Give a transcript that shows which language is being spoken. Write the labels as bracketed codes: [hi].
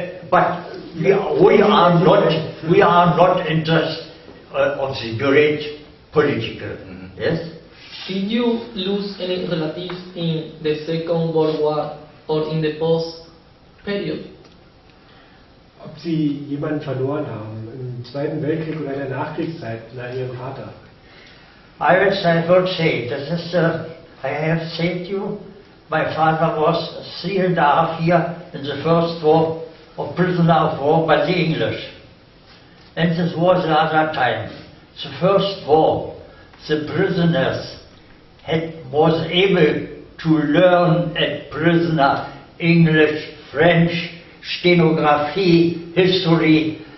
[en] But we are not interested of the great political. Yes. Did you lose any relatives in the Second World War or in the post period? [de] Ob Sie jemanden verloren haben im Zweiten Weltkrieg oder in der Nachkriegszeit nach Ihrem Vater? [en] I would say, this is, I have said to you, my father was 3.5 years in the first war, of prisoner of war by the English. And this was the other time. The first war, the prisoners was able to learn at prisoner English, French, stenography, history.